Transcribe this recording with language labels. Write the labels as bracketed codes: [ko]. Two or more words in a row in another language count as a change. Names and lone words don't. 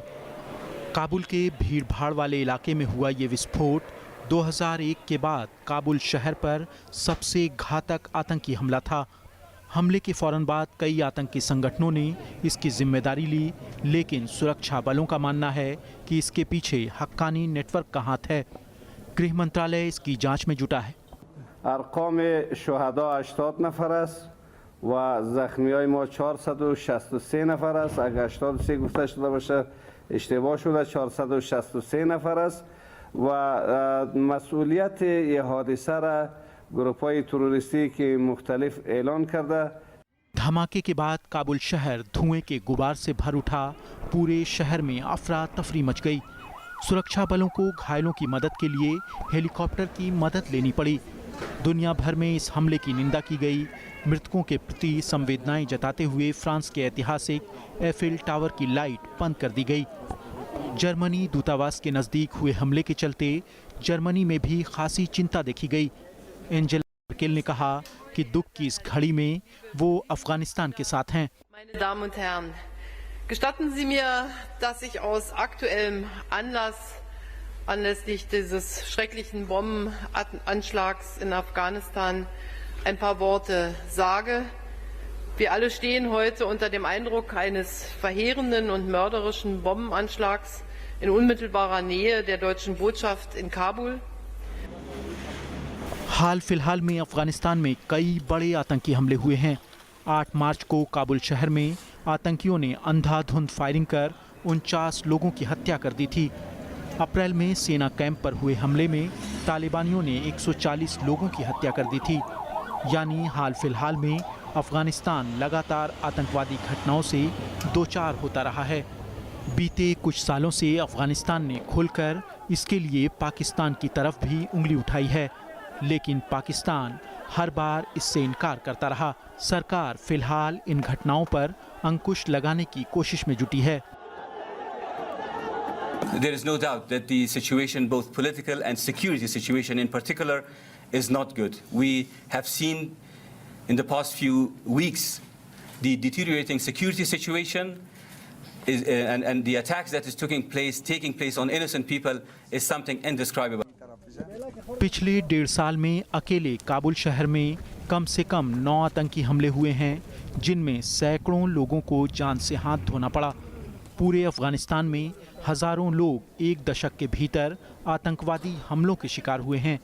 [hi] काबुल के भीड़भाड़ वाले इलाके में हुआ ये विस्फोट 2001 के बाद काबुल शहर पर सबसे घातक आतंकी हमला था। हमले के फौरन बाद कई आतंकी संगठनों ने इसकी जिम्मेदारी ली, लेकिन सुरक्षा बलों का मानना है कि इसके पीछे हक्कानी नेटवर्क का हाथ है। गृह मंत्रालय इसकी जांच में जुटा है। [fa] ارقام شهدا 80 نفر است و زخمیای ما 463 نفر است. اگر 83 گفته شده باشه اشتباه شده، 463 نفر است و مسئولیت این حادثه را گروه‌های تروریستی که مختلف اعلان کرده. [hi] धमाके के बाद काबुल शहर धुएं के गुबार से भर उठा। पूरे शहर में अफरा तफरी मच गई। सुरक्षा बलों को घायलों की मदद के लिए हेलीकॉप्टर की मदद लेनी पड़ी। दुनिया भर में इस हमले की निंदा की गई। मृतकों के प्रति संवेदनाएं जताते हुए फ्रांस के ऐतिहासिक एफिल टावर की लाइट बंद कर दी गई। जर्मनी दूतावास के नज़दीक हुए हमले के चलते जर्मनी में भी खासी चिंता देखी गई। एंजेला मर्केल ने कहा कि दुख की इस घड़ी में वो अफगानिस्तान के साथ हैं। [de] Meine Damen und Herren, gestatten Sie mir, dass ich aus aktuellem Anlass anlässlich dieses schrecklichen Bombenanschlags in Afghanistan ein paar Worte sage. Wir alle stehen heute unter dem Eindruck eines verheerenden und mörderischen Bombenanschlags in unmittelbarer Nähe der deutschen Botschaft in Kabul. [hi] हाल फिलहाल में अफगानिस्तान में कई बड़े आतंकी हमले हुए हैं। 8 मार्च को काबुल शहर में आतंकियों ने अंधाधुंध फायरिंग कर 49 लोगों की हत्या कर दी थी। अप्रैल में सेना कैंप पर हुए हमले में तालिबानियों ने 140 लोगों की हत्या कर दी थी। यानी हाल फिलहाल में अफगानिस्तान लगातार आतंकवादी घटनाओं से दो चार होता रहा है। बीते कुछ सालों से अफगानिस्तान ने खुलकर इसके लिए पाकिस्तान की तरफ भी उंगली उठाई है, लेकिन पाकिस्तान हर बार इससे इनकार करता रहा। सरकार फिलहाल इन घटनाओं पर अंकुश लगाने की कोशिश में जुटी है। [en] There is no doubt that the situation, both political and security situation in particular, is not good. We have seen in the past few weeks the deteriorating security situation and the attacks that is taking place on innocent people is something indescribable. [hi] पिछले 1.5 साल में अकेले काबुल शहर में कम से कम 9 आतंकी हमले हुए हैं, जिनमें सैकड़ों लोगों को जान से हाथ धोना पड़ा। पूरे अफगानिस्तान में हजारों लोग एक दशक के भीतर आतंकवादी हमलों के शिकार हुए हैं।